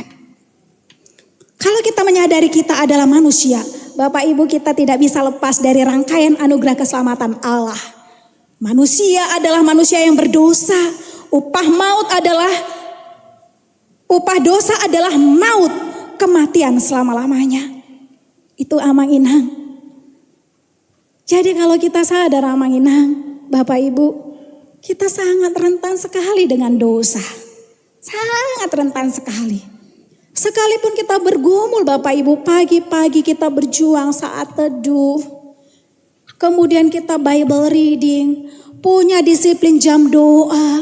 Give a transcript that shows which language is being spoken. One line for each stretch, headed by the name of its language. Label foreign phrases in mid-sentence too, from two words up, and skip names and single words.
Indonesian: Kalau kita menyadari kita adalah manusia, Bapak Ibu, kita tidak bisa lepas dari rangkaian anugerah keselamatan Allah. Manusia adalah manusia yang berdosa. Upah dosa adalah maut, kematian selama-lamanya.
Batak Toba: Itu amang inang.
Indonesian: Jadi kalau kita sadar
Batak Toba: amang inang,
Indonesian: Bapak Ibu, kita sangat rentan sekali dengan dosa. Sangat rentan sekali. Sekalipun kita bergumul Bapak Ibu, pagi-pagi kita berjuang saat teduh. Kemudian kita
English: Bible reading,
Indonesian: punya disiplin jam doa.